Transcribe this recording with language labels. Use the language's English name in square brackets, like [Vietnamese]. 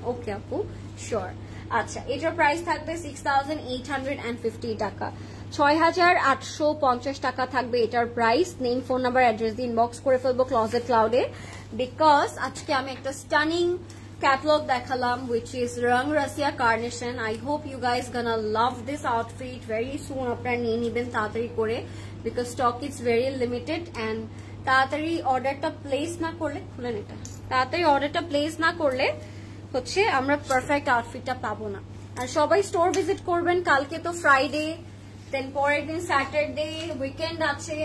[Bangla] ওকে আপু, শিওর। আচ্ছা, এটার প্রাইস থাকবে 6850 টাকা, 6850 টাকা থাকবে এটার price. Name, phone number, address দিয়ে ইনবক্স করে ফেলবো ক্লোজেট ক্লাউডে, বিকজ আজকে আমি একটা স্টানিং catalog দেখালাম, [English] which is Rangrasia Carnation. I hope you guys gonna love this outfit. Very soon [Bangla] আপনারা নিয়ে নেবেন তাড়াতাড়ি করে, [English] because stock is very limited, and [Bangla] তাড়াতাড়ি অর্ডারটা প্লেস না করলে, খুলেন এটা, তাড়াতাড়ি অর্ডারটা প্লেস না করলে হচ্ছে আমরা পারফেক্ট আউটফিটটা পাবো না। আর সবাই স্টোর ভিজিট করবেন, কালকে তো ফ্রাইডে, দেন পরের দিন স্যাটারডে, উইকেন্ড আছে।